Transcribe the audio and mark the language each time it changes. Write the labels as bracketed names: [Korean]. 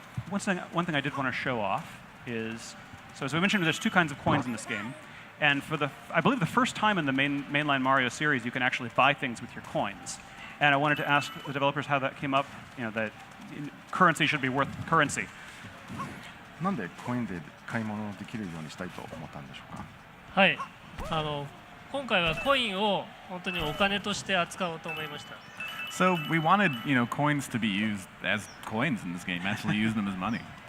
[English] One thing I did want to show off is, so as we mentioned, there's two kinds of coins in this game. And I believe the first time in the mainline Mario series, you can actually buy things with your coins. And I wanted to ask the developers how that came up, that currency should be worth currency. [Japanese] なんでコインで買い物できるようにしたいと思ったんでしょうか。はい、今回はコインを本当にお金として扱おうと思いました。 [English] So we wanted, coins to be used as coins in this game. Actually, use them as money.